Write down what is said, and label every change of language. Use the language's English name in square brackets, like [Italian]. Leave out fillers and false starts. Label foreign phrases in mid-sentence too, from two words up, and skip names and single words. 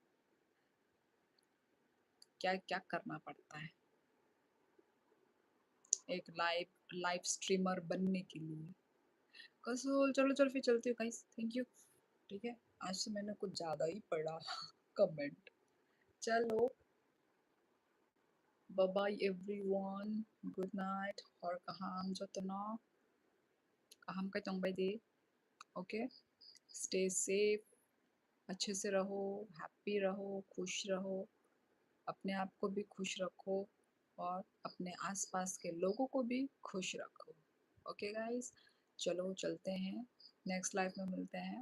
[Hindi] क्या-क्या करना पड़ता है एक [English] live live streamer [Hindi] बनने के लिए। कसोल चलो चलो फिर चलती हूँ [English] guys, thank you. [Hindi] ठीक है, आज तो मैंने कुछ ज़्यादा ही पढ़ा कमेंट। [Kok Borok] चलो, [English] bye bye everyone, good night [Kok Borok] और kaham jotna, kaham ka chongbay de, [Hindi] ओके? [English] stay safe, [Hindi] अच्छे से रहो, हैप्पी रहो, खुश रहो, अपने आप को भी खुश रखो और अपने आसपास के लोगों को भी खुश रखो। [English] okay guys, [Hindi] चलो चलते हैं, [English] next life [Hindi] में मिलते हैं।